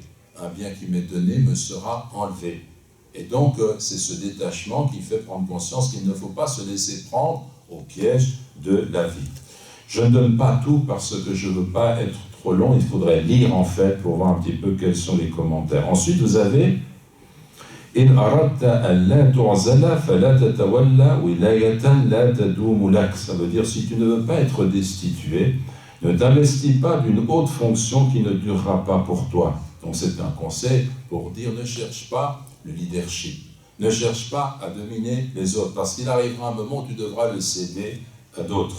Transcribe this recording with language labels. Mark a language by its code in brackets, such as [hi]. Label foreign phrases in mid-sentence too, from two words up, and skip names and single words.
[fr] Un bien qui m'est donné me sera enlevé. Et donc, c'est ce détachement qui fait prendre conscience qu'il ne faut pas se laisser prendre au piège de la vie. Je ne donne pas tout parce que je ne veux pas être trop long, il faudrait lire en fait pour voir un petit peu quels sont les commentaires. Ensuite, vous avez [ar] إن أردت أن لا تعزل فلا تتول ولاية لا تدوم لك. [fr] Ça veut dire si tu ne veux pas être destitué, ne t'investis pas d'une haute fonction qui ne durera pas pour toi. Donc c'est un conseil pour dire ne cherche pas le leadership, ne cherche pas à dominer les autres, parce qu'il arrivera un moment où tu devras le céder à d'autres.